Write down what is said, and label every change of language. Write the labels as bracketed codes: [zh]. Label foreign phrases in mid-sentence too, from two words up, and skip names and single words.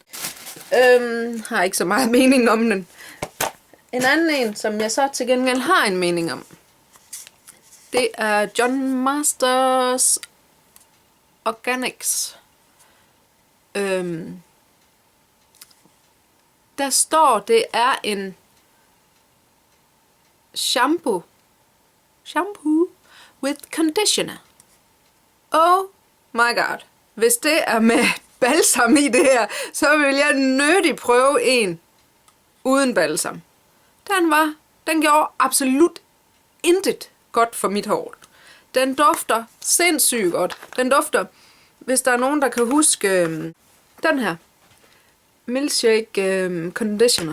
[da] Har ikke så meget mening om den. En anden en, som jeg så til gengæld har en mening om, det er John Masters Organics. Der står, det er en [en] shampoo with conditioner. Oh my god. [da] Hvis det er med balsam i det her, så vil jeg nødig prøve en uden balsam. Den gjorde absolut intet godt for mit hår. Den dufter sindssygt godt. Den dufter, hvis der er nogen, der kan huske den her Milkshake Conditioner.